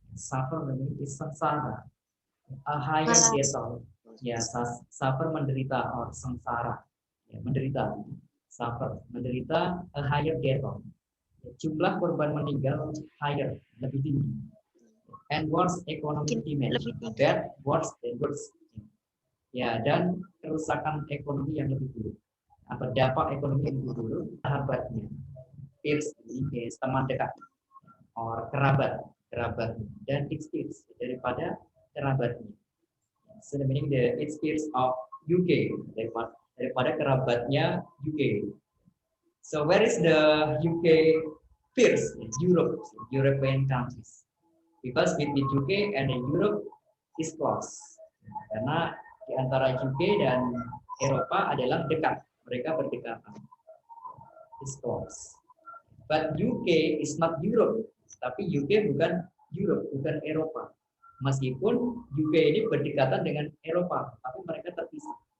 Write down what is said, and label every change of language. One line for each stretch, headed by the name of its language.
English: Suffer is sengsara. A higher death toll.
Indonesian: Ya, suffer menderita or sengsara. Ya, menderita. Suffer menderita
English: a higher death toll.
Indonesian: Jumlah korban meninggal higher, lebih tinggi.
English: And worse economic damage. That worse than worse.
Indonesian: Ya, dan kerusakan ekonomi yang lebih buruk. Atau dampak ekonomi yang lebih buruk, sahabatnya.
English: Peers is teman dekat. Or kerabat.
Indonesian: Dan it's daripada kerabatnya.
English: So the meaning it's peers of UK.
Indonesian: Daripada kerabatnya UK.
English: So where is the UK peers? Europe, European countries. Because between UK and Europe is close.
Indonesian: Karena di antara UK dan Eropa adalah dekat. Mereka berdekatan.
English: Is close. But UK is not Europe.
Indonesian: Tapi UK bukan Europe, bukan Eropa. Meskipun UK ini berdekatan dengan Eropa, tapi mereka terpisah.